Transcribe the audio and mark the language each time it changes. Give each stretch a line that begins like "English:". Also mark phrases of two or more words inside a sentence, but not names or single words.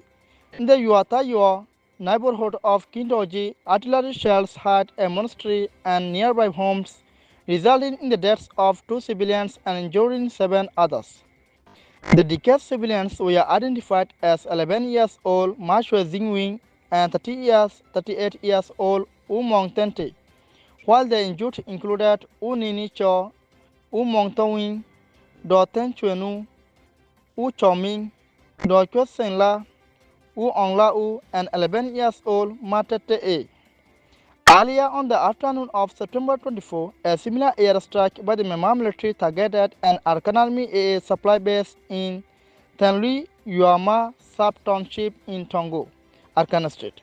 English: In the Yuatayua neighborhood of Kindoji, artillery shells hit a monastery and nearby homes, resulting in the deaths of 2 civilians and injuring 7 others. The deceased civilians were identified as 11 years old Mashwe Jingwing and 38 years old U Mong Tente, while the injured included U Nini Cho, U Mong Towing, Do Ten Chuenu, U Choming, Do Kwet Sen La, U Ong La U, and 11 years old Matete A. Earlier on the afternoon of September 24, a similar airstrike by the Myanmar military targeted an Arakan Army AA supply base in Tenlui Yuama sub-township in Tongo, Arakan State.